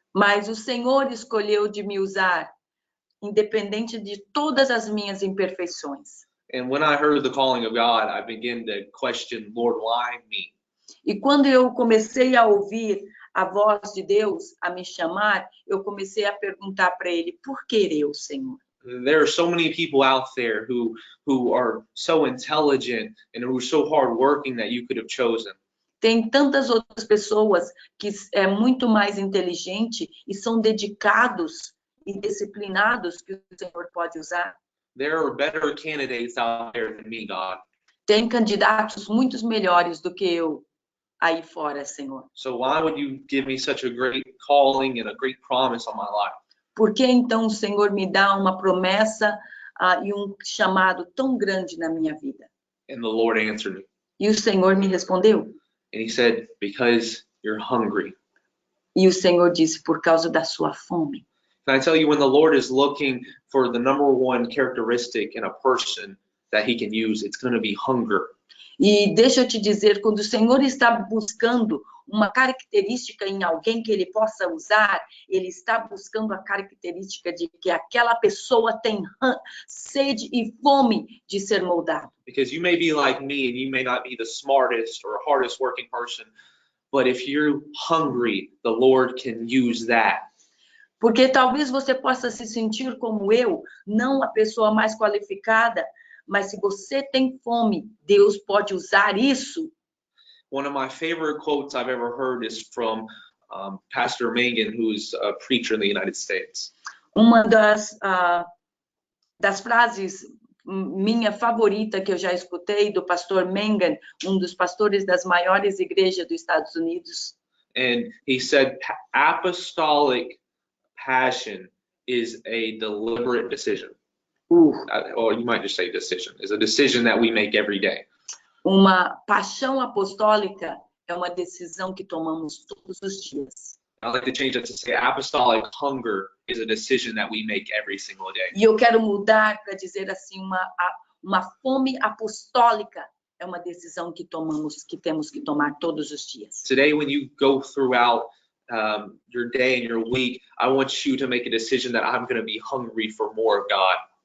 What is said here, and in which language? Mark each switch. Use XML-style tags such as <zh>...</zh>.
<pt>Mas o Senhor escolheu de me usar, independente de todas as minhas imperfeições.</pt> <en>And when I heard the calling of God, I began to question, Lord, why me?</en> <pt>E quando eu comecei a ouvir a voz de Deus a me chamar, eu comecei a perguntar para ele, por que eu, Senhor?</pt> <en>There are so many people out there who are so intelligent and who are so hardworking that you could have chosen.</en> <pt>Tem tantas outras pessoas que é muito mais inteligente e são dedicados e disciplinados que o Senhor pode usar.</pt> <en>There are better candidates out there than me, God.</en> <pt>Tem candidatos muito melhores do que eu aí fora, Senhor.</pt> <en>So why would you give me such a great calling and a great promise on my life?</en> <pt>Por que então o Senhor me dá uma promessa e um chamado tão grande na minha vida?</pt> <en>And the Lord answered me.</en> <pt>E o Senhor me respondeu.</pt> <en>And he said, because you're hungry.</en> <pt>E o Senhor disse, por causa da sua fome.</pt> <en>Can I tell you, when the Lord is looking for the #1 characteristic in a person that he can use, it's going to be hunger.</en> <pt>E deixa eu te dizer, quando o Senhor está buscando uma característica em alguém que ele possa usar, ele está buscando a característica de que aquela pessoa tem sede e fome de ser moldado.</pt> <en>Because you may be like me and you may not be the smartest or hardest working person, but if you're hungry, the Lord can use that.</en> <pt>Porque talvez você possa se sentir como eu, não a pessoa mais qualificada, mas se você tem fome, Deus pode usar isso.</pt> <en>One of my favorite quotes I've ever heard is from Pastor Mangan, who's a preacher in the United States.</en> <pt>Uma das frases minha favorita que eu já escutei do pastor Mangan, um dos pastores das maiores igrejas dos Estados Unidos.</pt> <en>And he said apostolic passion is a deliberate decision. Or you might just say decision. It's a decision that we make every day.</en> <pt>Uma paixão apostólica é uma decisão que tomamos todos os dias.</pt> <en>I'd like to change that to say apostolic hunger is a decision that we make every single day.</en> <pt>E eu quero mudar para dizer assim, uma fome apostólica é uma decisão que temos que tomar todos os dias.</pt> <en>Today, when you go throughout your day and your week, I want you to make a decision that I'm going to be hungry for more of God.</en>